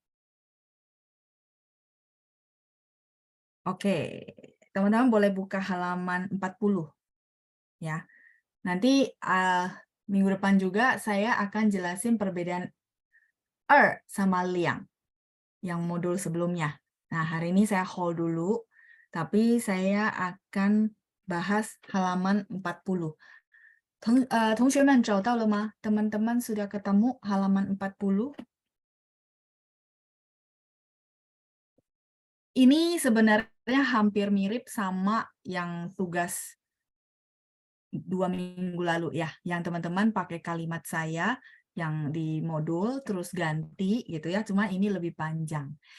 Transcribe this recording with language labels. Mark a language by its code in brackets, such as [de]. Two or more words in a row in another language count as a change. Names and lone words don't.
[id] Oke, teman-teman boleh buka halaman 40 ya. Nanti minggu depan juga saya akan jelasin perbedaan sama liang yang modul sebelumnya. Nah, hari ini saya hold dulu, tapi saya akan bahas halaman 40. [zh] 同学们找到了吗? [id] Teman-teman sudah ketemu halaman 40? Ini sebenarnya hampir mirip sama yang tugas 2 minggu lalu ya, yang teman-teman pakai kalimat saya yang di modul terus ganti gitu ya, cuma ini lebih panjang.